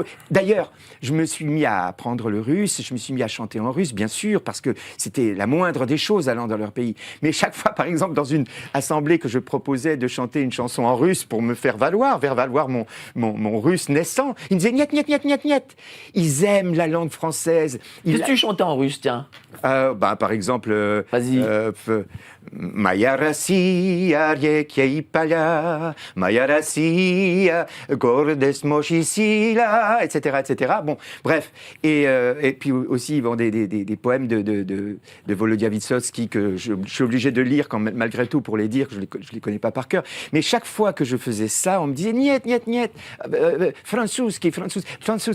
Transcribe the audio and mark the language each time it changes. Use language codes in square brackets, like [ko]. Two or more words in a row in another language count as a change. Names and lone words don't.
[fr] D'ailleurs, je me suis mis à apprendre le russe, je me suis mis à chanter en russe, bien sûr, parce que c'était la moindre des choses allant dans leur pays. Mais chaque fois, par exemple, dans une assemblée que je proposais de chanter une chanson en russe pour me faire valoir mon russe naissant, ils me disaient « [ru] нет, нет, нет, нет, нет ». [fr] Ils aiment la langue française. Qu'est-ce que tu chantais en russe, tiens? Par exemple... Vas-y. [ru] Моя Россия, реки и поля, моя Россия, гордость, мощь и сила, [fr] etc., etc. Bon, bref. Et puis aussi des poèmes de Volodya Vysotsky que je suis obligé de lire malgré tout pour les dire, je les connais pas par cœur. Mais chaque fois que je faisais ça, on me disait [ru] нет, нет, нет, французский, француз.